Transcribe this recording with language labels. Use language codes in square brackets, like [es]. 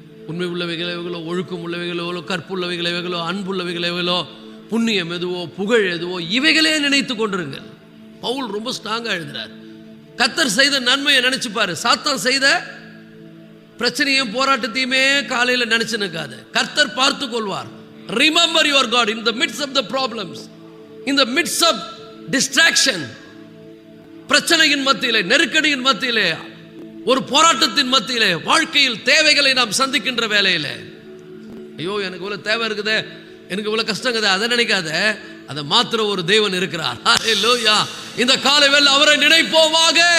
[ta] உண்மை உள்ளவைகள் எவைகளோ, ஒழுக்கம் உள்ளவைகளோ, கற்புள்ளவைகள் எவைகளோ, அன்புள்ளவைகள் எவைகளோ, புண்ணியம் எதுவோ, புகழ் எதுவோ, இவைகளே நினைத்து கொண்டிருங்கள். பவுல் ரொம்ப ஸ்ட்ராங்காக எழுதுறார். கர்த்தர் செய்த நன்மையை நினைச்சுப்பாரு. சாத்தான் செய்த பிரச்சனையும் போராட்டத்தையுமே காலையில் நினைச்சு நிற்காது. கர்த்தர் பார்த்து கொள்வார். [en] Remember your God in the midst of the problems, in the midst of distraction. [ta] பிரச்சனையின் மத்தியிலே, நெருக்கடியின் மத்தியிலே, ஒரு போராட்டத்தின் மத்தியிலே, வாழ்க்கையில் தேவைகளை நாம் சந்திக்கின்ற வேளையில், ஐயோ எனக்கு இவ்வளவு தேவை இருக்குதே, எனக்கு இவ்வளவு கஷ்டங்குதே, அதை நினைக்காத. அதை மாத்திர ஒரு தேவன் இருக்கிறார். ஹல்லேலூயா. இந்த காலை வேளை அவரை நினைப்போமாக.